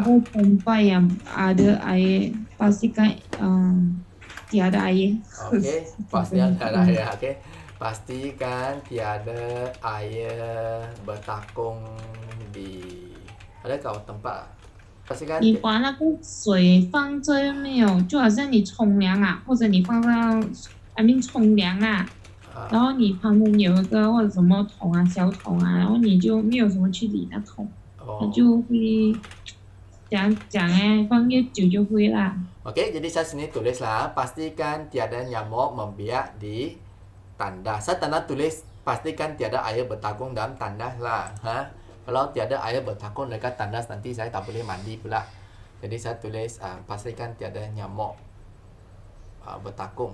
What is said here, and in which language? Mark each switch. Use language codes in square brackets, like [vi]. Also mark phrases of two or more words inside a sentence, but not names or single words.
[ms] Ada tempat yang ada air, pastikan tiada air. Okey, pastikan tiada air. Okey. Pastikan tiada air bertakung di ada tempat. Pastikan [zh] 你把那个水放这没有，就好像你冲凉啊，或者你放到冲凉啊，然后你旁边有一个或者什么桶啊、小桶啊，然后你就没有什么去理那桶，它就会讲放越久就会啦。 [ms] Okey, jadi saya sini tulislah pastikan tiada nyamuk membiak di tandas. Saya tanda tulis pastikan tiada air bertakung dalam tandas lah. Ha? Kalau tiada air bertakung dekat tandas nanti saya tak boleh mandi pula. Jadi saya tulis pastikan tiada nyamuk bertakung.